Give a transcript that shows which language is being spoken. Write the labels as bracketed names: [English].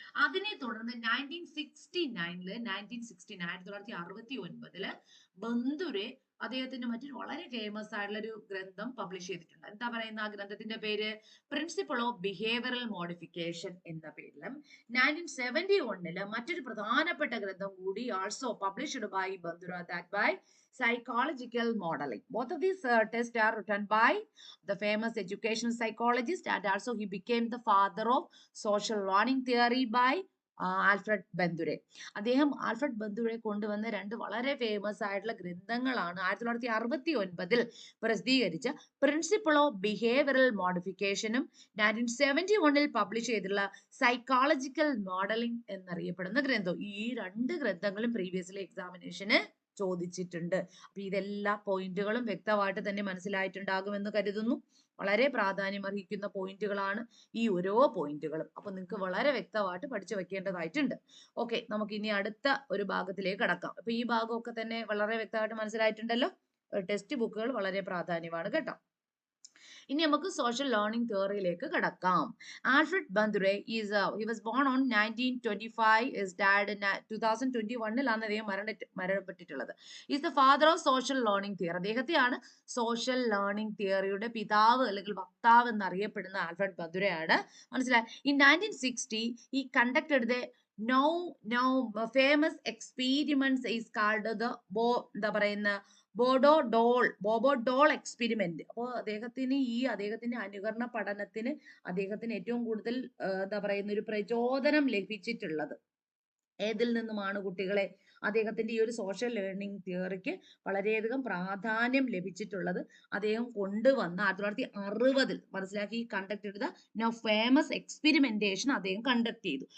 [Malayalam] അതിനെ തുടർന്ന് 1969 ബന്ദുരെ അദ്ദേഹത്തിന്റെ മറ്റൊരു വളരെ ഫേമസ് ആയിട്ടുള്ള ഒരു ഗ്രന്ഥം പബ്ലിഷ് ചെയ്തിട്ടുണ്ട്. എന്താ പറയുന്ന ആ ഗ്രന്ഥത്തിന്റെ പേര്? പ്രിൻസിപ്പിൾ ഓഫ് ബിഹേവിയറൽ മോഡിഫിക്കേഷൻ എന്ന പേരിലും 1971 മറ്റൊരു പ്രധാനപ്പെട്ട ഗ്രന്ഥം കൂടി [English] Also published by Bandura, that by psychological modeling. Both of these tests are written by the famous educational psychologist, and also he became the father of social learning theory by Alfred Bandura. [Malayalam] അദ്ദേഹം Alfred ബന്ദുരെ കൊണ്ടുവന്ന രണ്ട് വളരെ famous ആയിട്ടുള്ള ഗ്രന്ഥങ്ങളാണ് 1969 പ്രസിദ്ധീകരിച്ച principle of behavioural മോഡിഫിക്കേഷനും 1971 publish ചെയ്തിട്ടുള്ള psychological modelling എന്നറിയപ്പെടുന്ന ഗ്രന്ഥവും. ഈ രണ്ട് ഗ്രന്ഥങ്ങളും പ്രീവിയസ്ലി എക്സാമിനേഷന് ചോദിച്ചിട്ടുണ്ട്. അപ്പൊ ഇതെല്ലാ പോയിന്റുകളും വ്യക്തമായിട്ട് തന്നെ മനസ്സിലായിട്ടുണ്ടാകുമെന്ന് കരുതുന്നു. വളരെ പ്രാധാന്യം അർഹിക്കുന്ന പോയിന്റുകളാണ് ഈ ഓരോ പോയിന്റുകളും. അപ്പൊ നിങ്ങൾക്ക് വളരെ വ്യക്തമായിട്ട് പഠിച്ചു വെക്കേണ്ടതായിട്ടുണ്ട്. ഓക്കെ, നമുക്ക് ഇനി അടുത്ത ഒരു ഭാഗത്തിലേക്ക് കടക്കാം. അപ്പൊ ഈ ഭാഗമൊക്കെ തന്നെ വളരെ വ്യക്തമായിട്ട് മനസ്സിലായിട്ടുണ്ടല്ലോ. ടെക്സ്റ്റ് ബുക്കുകൾ വളരെ പ്രാധാന്യമാണ് കേട്ടോ. ഇനി നമുക്ക് സോഷ്യൽ ലേണിംഗ് തിയറിയിലേക്ക് കടക്കാം. [English] Alfred Bandura he was born on 1925, is died in 2021 [Malayalam] അദ്ദേഹം മരണപ്പെട്ടിട്ടുള്ളത്. [English] Is the father of social learning theory. [Malayalam] അദ്ദേഹത്തെയാണ് social learning തിയറിയുടെ പിതാവ് അല്ലെങ്കിൽ വക്താവ് എന്നറിയപ്പെടുന്ന ആൽഫ്രഡ് ബന്ദുരയാണ്. മനസ്സിലായി. [English] in 1960 he conducted the now famous experiments is called the [Malayalam] എന്താ പറയുന്ന [English] Bobo doll experiment. [Malayalam] അപ്പോൾ അദ്ദേഹത്തിന്റെ അനുകരണ പഠനത്തിന് അദ്ദേഹത്തിന് ഏറ്റവും കൂടുതൽ എന്താ പറയുന്ന ഒരു പ്രചോദനം ലഭിച്ചിട്ടുള്ളത് ഏതിൽ നിന്നുമാണ് കുട്ടികളെ? അദ്ദേഹത്തിന്റെ ഈ ഒരു സോഷ്യൽ ലേണിംഗ് തിയറിക്ക് വളരെയധികം പ്രാധാന്യം ലഭിച്ചിട്ടുള്ളത് അദ്ദേഹം കൊണ്ടുവന്ന 1960 മനസ്സിലാക്കി കണ്ടക്ട് ചെയ്ത ഫേമസ് എക്സ്പെരിമെന്റേഷൻ അദ്ദേഹം കണ്ടക്ട് ചെയ്തു.